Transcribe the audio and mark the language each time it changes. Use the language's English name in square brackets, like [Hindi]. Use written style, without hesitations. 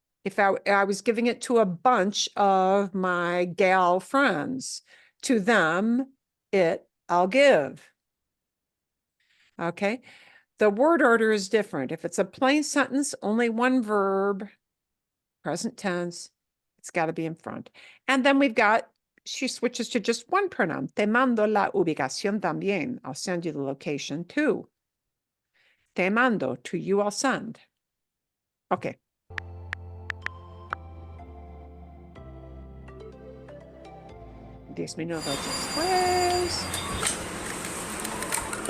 [English] If I was giving it to a bunch of my gal friends, to them, it I'll give. Okay? The word order is different. If it's a plain sentence, only one verb, present tense, it's got to be in front. And then we've got, she switches to just one pronoun. [Spanish] Te mando la ubicación también. [English] I'll send you the location too. [Spanish] Te mando, [English] to you I'll send. Okay. [Spanish] Diez minutos después.